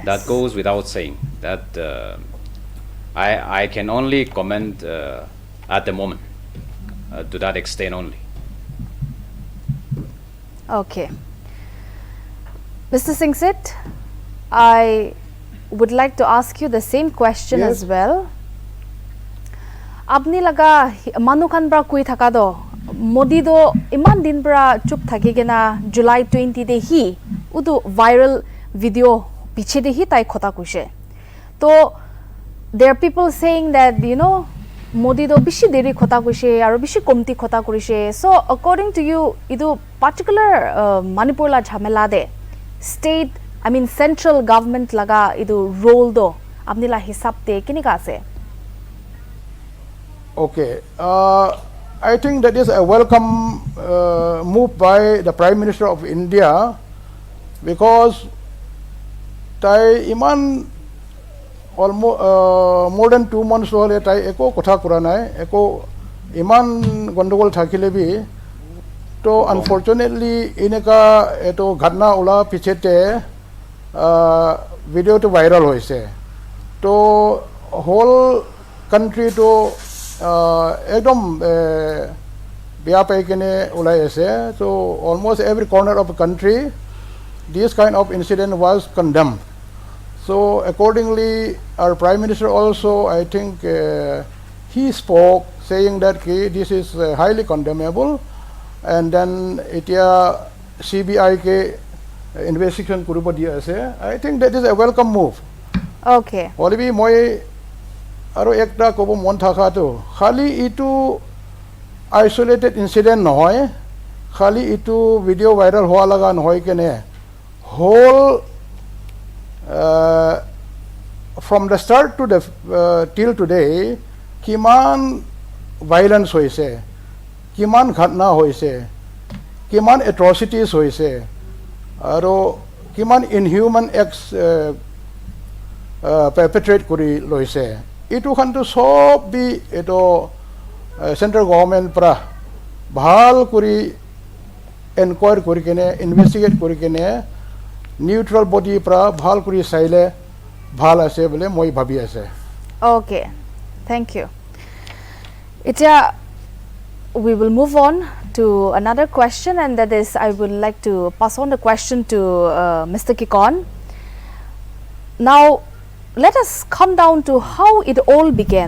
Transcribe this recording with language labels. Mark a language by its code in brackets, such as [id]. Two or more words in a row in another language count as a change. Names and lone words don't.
[en] That goes without saying. That I can only comment at the moment to that extent only. Okay. Mr. Singsit, I would like to ask you the same question Yes. as well. [nag] Apni laga manukhan bra kui thaka do Modi do iman din bra chup thaki gena July 20 de hi udu viral video piche de hi tai khota kuise. To [en] there are people saying that [nag] Modi do bishi deri khota kuise aru bishi komti khota kurise. So [en] according to you [nag] idu particular Manipur la jhamela de [en] state central government [nag] laga idu role do apni la hisab te kinika ase? [en] Okay. I think that is a welcome move by the Prime Minister of India, because [nag] tai iman [en] almost more than 2 months [nag] hole tai eko kotha kura nai, eko iman gondogol thakile bi to unfortunately ineka eto ghatna ola pichete video to viral hoise. To [en] whole country [nag] to ekdom beya pai kene ulai ase. [en] So almost every corner of the country this kind of incident was condemned. So accordingly our Prime Minister also, I think he spoke saying that this is highly condemnable, and then [nag] itia CBI ke investigation kuribo dia ase. [en] I think that is a welcome move. Okay. [nag] Holibi moi aro ekta kobo mon thaka to khali itu [en] isolated incident [nag] nohoy, khali itu video viral howa laga nohoy kene whole [en] from the start to the till today [nag] kiman violence hoise, kiman ghatna hoise, kiman atrocities hoise, aro kiman [en] inhuman acts perpetrate [nag] kuri loise. Itu khan to sob bi eto central government pra bhal kuri inquire kuri kene investigate kuri kene [en] neutral body [nag] pra bhal kuri saile bhal ase bole moi bhabi ase. [en] Okay, thank you. Itya, we will move on to another question, and that is I would like to pass on the question to Mr. Kikon. Now let us come down to how it all began.